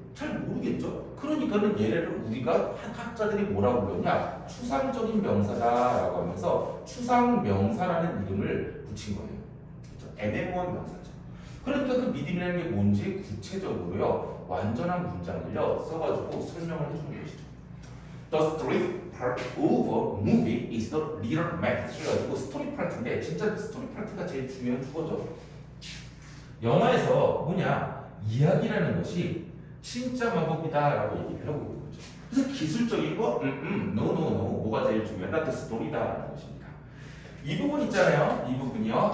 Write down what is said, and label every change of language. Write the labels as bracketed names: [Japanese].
[Korean] 잘 모르겠죠? 그러니까는 얘네를 우리가 학자들이 뭐라고 부르냐? 추상적인 명사다라고 하면서 추상명사라는 이름을 붙인 거예요. 그렇죠? 애매모호한 명사죠. 그러니까 그 믿음이라는 게 뭔지 구체적으로요, 완전한 문장을요, 써가지고 설명을 해주는 것이죠. [English] The story part of a movie is the real method. [Korean] 그래가지고 스토리 파트인데 진짜 스토리 파트가 제일 중요한 주어죠. 영화에서 뭐냐? 이야기라는 것이 진짜 마법이다라고 얘기를 하고 있는 거죠. 그래서 기술적인 거, no, 뭐가 제일 중요하다? 그 스토리다라는 것입니다. 이 부분 있잖아요. 이 부분이요.